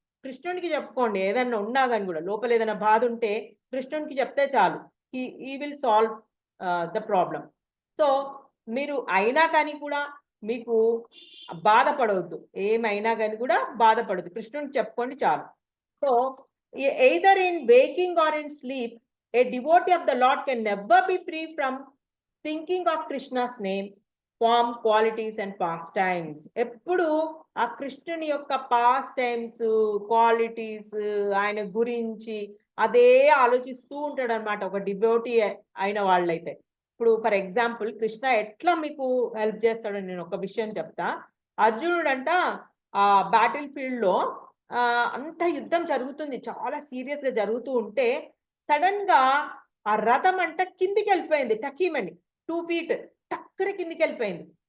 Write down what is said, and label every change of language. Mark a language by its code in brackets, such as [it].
[te] కృష్ణుడికి చెప్పుకోండి, ఏదన్నా ఉన్నా కానీ కూడా లోపల ఏదైనా బాధ ఉంటే కృష్ణుడికి చెప్తే చాలు, [en] He will solve the problem. [te] So మీరు అయినా కానీ కూడా మీకు బాధపడవద్దు, ఏమైనా కానీ కూడా బాధపడద్దు, కృష్ణుడికి చెప్పుకోండి చాలు. [en] So either in waking or in sleep, a devotee of the Lord can never be free from thinking of Krishna's name, form, qualities and pastimes. [te] ఎప్పుడు ఆ కృష్ణుని యొక్క పాస్ట్ టైమ్స్, క్వాలిటీస్, ఆయన గురించి అదే ఆలోచిస్తూ ఉంటాడు అనమాట ఒక డివోటీ అయిన వాళ్ళైతే. ఇప్పుడు [en] for example [te] కృష్ణ ఎట్లా మీకు హెల్ప్ చేస్తాడని నేను ఒక విషయం చెప్తా. అర్జునుడు అంట ఆ బ్యాటిల్ ఫీల్డ్ లో అంత యుద్ధం జరుగుతుంది, చాలా సీరియస్ గా జరుగుతూ ఉంటే సడన్ గా ఆ రథం అంట కిందికి వెళ్ళిపోయింది, టకీమని 2 feet టక్కర కిందికి వెళ్ళిపోయింది.